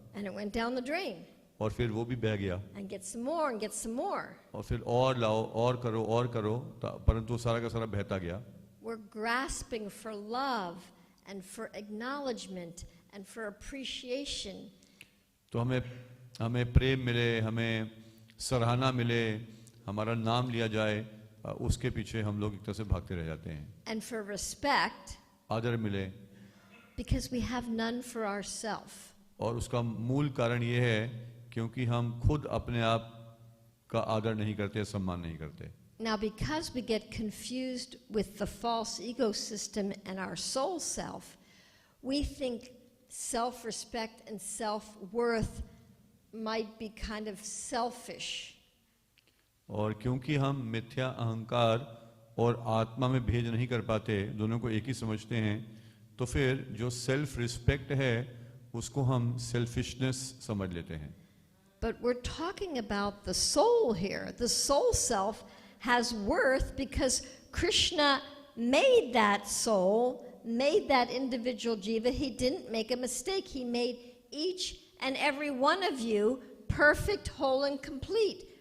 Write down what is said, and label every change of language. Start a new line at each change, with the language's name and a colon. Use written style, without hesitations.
English: And it went down the drain.
Hindi: और फिर वो भी बह गया.
English: And get some more and get some more.
Hindi: और फिर और लाओ और करो, परंतु सारा का सारा बहता गया.
English: We're grasping for love and for acknowledgement and for appreciation.
Hindi: तो हमें प्रेम मिले, हमें सराहना मिले, हमारा नाम लिया जाए, उसके पीछे हम लोग एक तरह से भागते रह जाते हैं.
English: And for respect,
Hindi: आदर मिले,
English: because we have none for ourselves.
Hindi: और उसका मूल कारण ये है क्योंकि हम खुद अपने आप का आदर नहीं करते, सम्मान नहीं करते.
English: Now, because we get confused with the false ego system and our soul self, we think self-respect and self-worth might be kind of selfish.
Hindi: और क्योंकि हम मिथ्या अहंकार और आत्मा में भेद नहीं कर पाते, दोनों को एक ही समझते हैं, तो फिर जो सेल्फ रिस्पेक्ट है उसको हम सेल्फिशनेस समझ लेते हैं.
English: But we're talking about the soul here. The soul self has worth because Krishna made that soul, made that individual jiva. He didn't make a mistake. He made each and every one of you perfect, whole, and complete.